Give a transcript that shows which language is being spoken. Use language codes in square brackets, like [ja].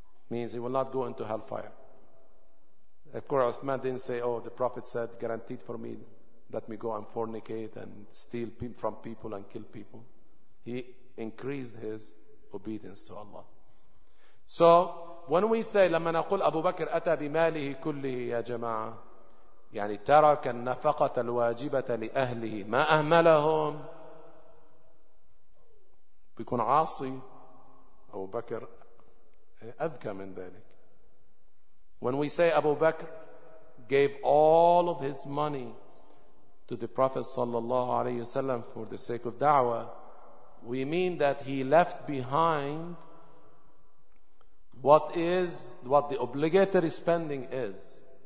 [en] Means he will not go into hellfire. Of course, Uthman didn't say, oh, the Prophet said, guaranteed for me, let me go and fornicate and steal from people and kill people. He increased his obedience to Allah. So when we say [ar] لما نقول أبو بكر أتى بماله كله يا جماعة يعني ترك النفقة الواجبة لأهله ما أهملهم، بيكون عاصي أبو بكر أذكى من ذلك. [en] When we say أبو بكر gave all of his money to the Prophet [ar] صلى الله عليه وسلم [en] for the sake of da'wah, we mean that he left behind what is what the obligatory spending is.